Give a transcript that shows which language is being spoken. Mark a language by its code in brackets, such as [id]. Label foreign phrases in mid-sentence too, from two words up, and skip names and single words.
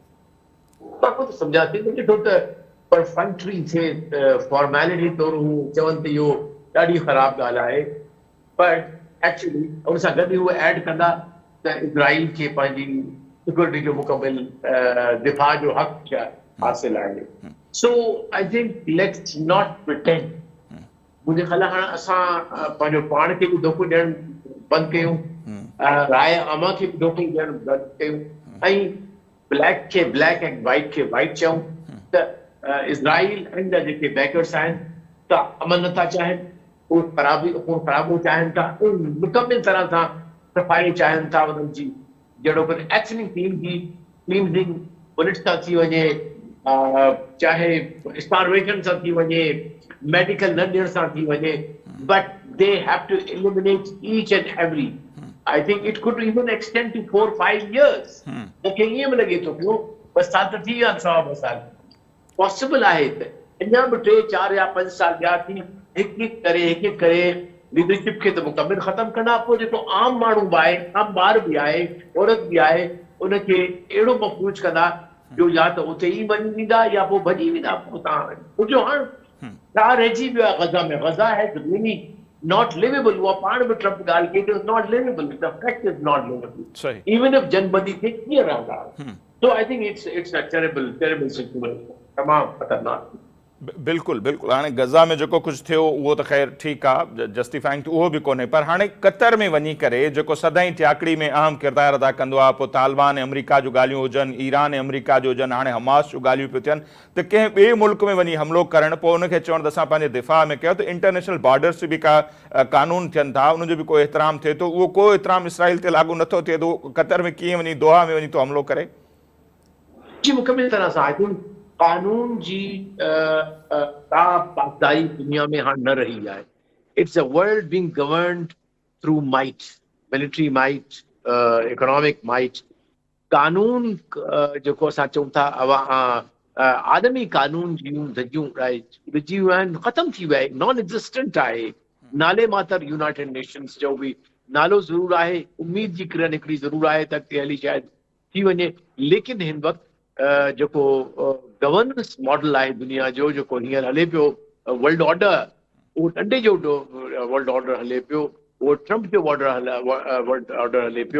[sd] मां ख़ुदि सम्झां थी ॾिठो त परफंक्टरी थिए फॉर्मेलिटी तौरु हू चवनि त इहो ॾाढी ख़राबु ॻाल्हि आहे पर एक्चुअली उन सां गॾु उहे ऐड कंदा त इज़राइल खे पंहिंजी सिक्योरिटी जो मुकमिल दिफ़ा जो हक़ हासिल आहे सो [en] I think let's not pretend [sd] मुंहिंजे ख़्याल हाणे असां पंहिंजो पाण खे बि धोखो ॾियणु बंदि कयूं राय आमा खे बि धोखो ॾियणु बंदि कयूं ऐं ब्लैक खे ब्लैक ऐं वाइट खे वाइट चऊं त इज़राइल ऐं जेके बैकर्स आहिनि त अमन नथा चाहिनि उहे ख़राबो चाहिनि था मुकमिल तरह सां सफ़ाई चाहिनि था उन्हनि जी जहिड़ो कर [en] ethnic cleansing [sd] बुलेट सां थी वञे चाहे स्टारवेशन सां थी वञे [en] मेडिकल न ॾियण सां थी वञे But they have to eliminate each and every I think it could even extend to 4-5 years. [sd] मूंखे ईअं बि लॻे थो पियो बसि साल त थी विया 1.5 साल पॉसिबल आहे त अञा बि 3-4 या 5 साल ॿिया थी हिकु करे लीडरशिप खे त मुकमिल ख़तमु कंदा पोइ जेको आम माण्हू बि आहे आम ॿार बि आहे औरत बि आहे उनखे अहिड़ो महफ़ूज़ कंदा जो या त उते ई वञी वेंदा या पोइ भॼी वेंदा पोइ तव्हां पुछो हाणे छा रहिजी वियो आहे गज़ा में गज़ा है रियली [en] not livable [sd] वो पाण में ट्रम्प ॻाल्हि कई [en] it is not livable the fact is not livable [sd] सही [en] even if [sd] जनबंदी थे कीअं रहंदा [en] so I think it's a terrible situation [sd] तमामु ख़तरनाक बिल्कुलु बिल्कुलु हाणे गज़ा में जेको कुझु थियो उहो त ख़ैर ठीकु आहे जस्टिफाइंग त उहो बि कोन्हे पर हाणे क़तर में वञी करे जेको सदाईं थियाकड़ी में अहम किरदारु अदा कंदो आहे पोइ तालिबान ऐं अमेरिका जूं ॻाल्हियूं हुजनि ईरान ऐं अमेरिका जो हुजनि हाणे हमास जूं ॻाल्हियूं पियूं थियनि त कंहिं ॿिए मुल्क में वञी हमिलो करणु पोइ उनखे चवणु त असां पंहिंजे दिफ़ा में कयो त [en] international borders [sd] बि का कानून थियनि था उनजो बि कोई एतिराम थिए थो उहो को एतिराम इसराइल ते लागू नथो थिए थो क़तर में कीअं वञी दोहा में वञी थो हमिलो करे जी मुकमिल तरह सां [en] I think [sd] कानून जी का पासदारी दुनिया में हाणे न रही आहे [en] It's a world being governed through might military might economic might [sd] कानून जेको असां चऊं था आदमी कानून जूं धज्जियूं विझी वियूं आहिनि ख़तमु थी विया आहिनि [en] non existent [sd] आहे नाले मातर यूनाइटेड नेशंस जो बि नालो ज़रूरु आहे उमेद जी किरण हिकिड़ी ज़रूरु आहे त अॻिते हली शायदि थी वञे लेकिन हिन वक़्तु जेको [en] governance model [sd] आहे दुनिया जो जेको हींअर हले पियो [en] world order [sd] उहो ॾंडे जो [en] world order [sd] हले पियो उहो ट्रम्प जो [en] world order [sd] हले पियो